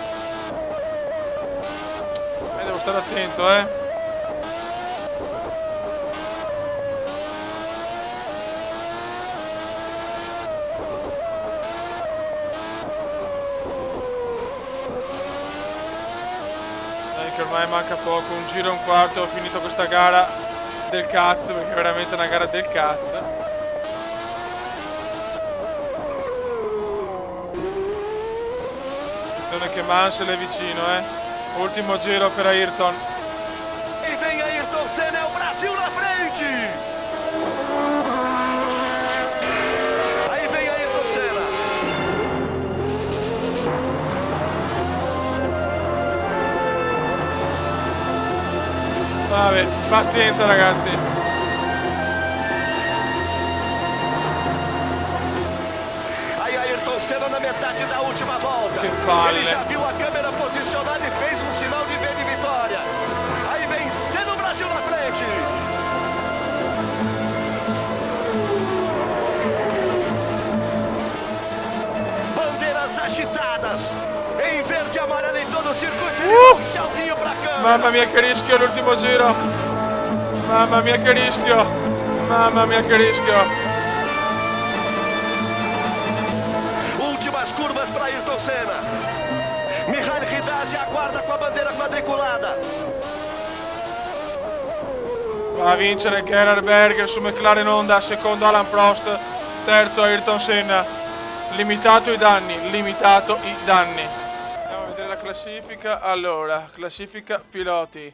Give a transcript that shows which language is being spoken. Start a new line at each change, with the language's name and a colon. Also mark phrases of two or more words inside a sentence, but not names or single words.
Italian: Devo stare attento, Dai che ormai manca poco, un giro e un quarto, ho finito questa gara del cazzo, perché è veramente una gara del cazzo. Che Mansell è vicino, Ultimo giro per Ayrton.
Portuguese: E vem Ayrton Senna, é o Brasil na frente. Aí vem Ayrton Senna.
Italian: Vabbè, pazienza ragazzi.
Portuguese: Aí Ayrton Senna na metade da última volta.
Italian: Que palle.
Portuguese: Ele já viu a câmera posicionada e fez um sinal de V de vitória. Aí vem Senna, o Brasil na frente. Bandeiras agitadas. Em verde e amarelo em todo o circuito. Tchauzinho pra câmera.
Italian: Mamma mia che rischio l'ultimo giro. Mamma mia che rischio. Mamma mia che rischio.
Portuguese: Últimas curvas para Ayrton Senna. Mihail Ridazzi aguarda com a bandeira quadriculada.
Italian: Va a vincere Gerhard Berger su McLaren Honda, secondo Alain Prost, terzo Ayrton Senna. Limitato i danni, limitato i danni. Andiamo a vedere la classifica. Allora, classifica piloti.